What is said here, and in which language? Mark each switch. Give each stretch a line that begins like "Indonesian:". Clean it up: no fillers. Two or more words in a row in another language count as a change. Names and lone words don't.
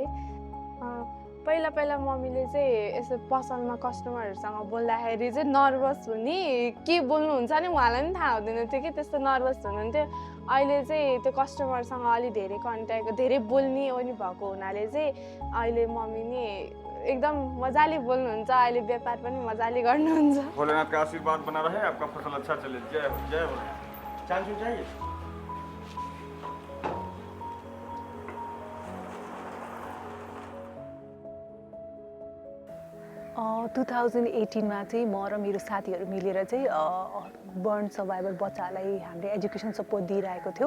Nepali: पहिला मम्मीले चाहिँ यसो पसलमा कस्टमरहरूसँग बोल्दाखेरि चाहिँ नर्भस हुने के बोल्नुहुन्छ नि उहाँलाई पनि थाहा हुँदैन थियो कि त्यस्तो नर्भस हुनुहुन्थ्यो। अहिले चाहिँ त्यो कस्टमरसँग अलि धेरै कन्ट्याक्ट, धेरै बोल्ने पनि भएको हुनाले चाहिँ अहिले मम्मी नि एकदम मजाले बोल्नुहुन्छ। अहिले व्यापार पनि मजाले गर्नुहुन्छ।
Hindi: भोलेनाथ का आशीर्वाद बना रहे, आपका फसल अच्छा चले। जय हो जय हो। चांचू चाहिए?
Nepali: 2018मा चाहिँ म र मेरो साथीहरू मिलेर चाहिँ
English: burn survivor
Nepali: बच्चाहरूलाई हामीले
English: education support
Nepali: दिइरहेको थियौँ।